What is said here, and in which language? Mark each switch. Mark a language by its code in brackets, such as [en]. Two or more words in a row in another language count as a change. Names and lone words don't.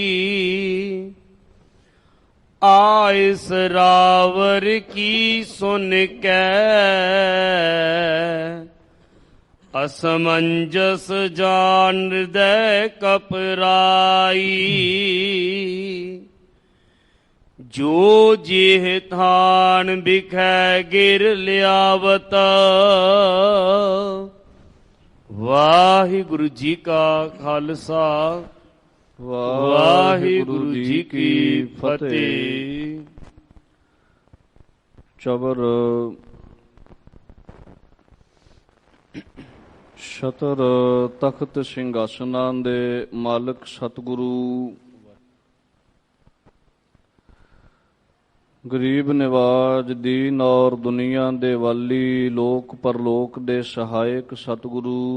[bra] आइस रावर की सुन कै असमंजस जान हृदय कपराई। जो जिह थान बिखै गिर लियावत। [pa] ਵਾਹਿਗੁਰੂ ਜੀ ਕਾ ਖ਼ਾਲਸਾ ਵਾਹਿਗੁਰੂ ਜੀ ਕੀ ਫ਼ਤਹਿ। ਚਬਰ ਛਤਰ ਤਖ਼ਤ ਸਿੰਘਾਸਨਾਂ ਦੇ ਮਾਲਕ ਸਤਿਗੁਰੂ ਗਰੀਬ ਨਿਵਾਜ ਦੀਨ ਔਰ ਦੁਨੀਆ ਦੇ ਵਾਲੀ ਲੋਕ ਪਰਲੋਕ ਦੇ ਸਹਾਇਕ ਸਤਿਗੁਰੂ